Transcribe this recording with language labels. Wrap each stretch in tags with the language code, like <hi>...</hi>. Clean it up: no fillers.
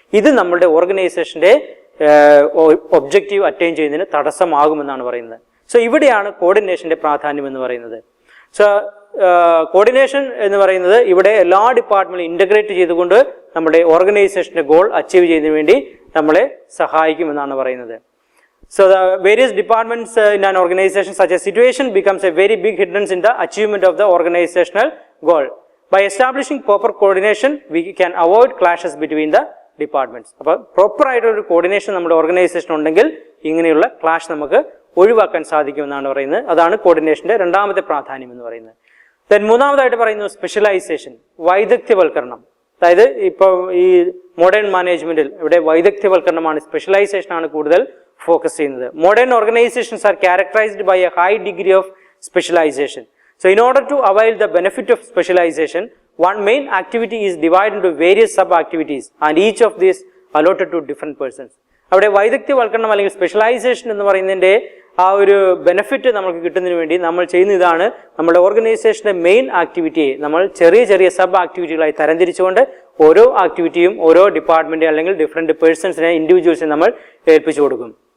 <ml>ഇത് നമ്മുടെ ഓർഗനൈസേഷന്റെ ഒബ്ജക്റ്റീവ് അറ്റൈൻ ചെയ്യുന്നതിന് തടസ്സമാകുമെന്നാണ് പറയുന്നത്. സോ ഇവിടെയാണ് കോർഡിനേഷന്റെ പ്രാധാന്യം എന്ന് പറയുന്നത്. സോ കോർഡിനേഷൻ എന്ന് പറയുന്നത് ഇവിടെ എല്ലാ ഡിപ്പാർട്ട്മെന്റും ഇന്റഗ്രേറ്റ് ചെയ്തുകൊണ്ട് നമ്മുടെ ഓർഗനൈസേഷന്റെ ഗോൾ അച്ചീവ് ചെയ്യുന്നതിന് വേണ്ടി നമ്മളെ സഹായിക്കുമെന്നാണ് പറയുന്നത്.</ml> <en>So the various departments in an organization, such a situation becomes a very big hindrance in the achievement of the organizational goal. By establishing proper coordination, we can avoid clashes between the departments.</en> <ml>അപ്പോൾ proper ആയിട്ടൊരു coordination നമ്മുടെ organisation ഉണ്ടെങ്കിൽ ഇങ്ങനെയുള്ള clash നമുക്ക് ഒഴിവാക്കാൻ സാധിക്കുമെന്നാണ് പറയുന്നത്. അതാണ് കോർഡിനേഷന്റെ രണ്ടാമത്തെ പ്രാധാന്യം എന്ന് പറയുന്നത്. ദെൻ മൂന്നാമതായിട്ട് പറയുന്നു സ്പെഷ്യലൈസേഷൻ, വൈദഗ്ധ്യവൽക്കരണം. അതായത് ഇപ്പോൾ ഈ മോഡേൺ മാനേജ്മെന്റിൽ ഇവിടെ വൈദഗ്ധ്യവൽക്കരണമാണ്, സ്പെഷ്യലൈസേഷൻ ആണ് കൂടുതൽ ഫോക്കസ് ചെയ്യുന്നത്.</ml> <en>Modern organizations are characterized by a high degree of specialization. So in order to avail the benefit of specialization, one main activity is divided into various sub-activities and each of these allotted to different persons.</en> <ml>അവിടെ വൈദഗ്ധ്യവൽക്കരണം അല്ലെങ്കിൽ specialisation എന്ന് പറയുന്നതിൻ്റെ ആ ഒരു benefit നമുക്ക് കിട്ടുന്നതിന് വേണ്ടി നമ്മൾ ചെയ്യുന്ന ഇതാണ്, നമ്മുടെ ഓർഗനൈസേഷന്റെ മെയിൻ ആക്ടിവിറ്റിയെ നമ്മൾ ചെറിയ ചെറിയ സബ് ആക്ടിവിറ്റികളായി തരംതിരിച്ചുകൊണ്ട് ഓരോ ആക്ടിവിറ്റിയും ഓരോ ഡിപ്പാർട്ട്മെന്റ് അല്ലെങ്കിൽ ഡിഫറെന്റ് പേഴ്സൺസിനെ ഇൻഡിവിജ്വൽസിനെ നമ്മൾ ഏൽപ്പിച്ചു കൊടുക്കും.</ml>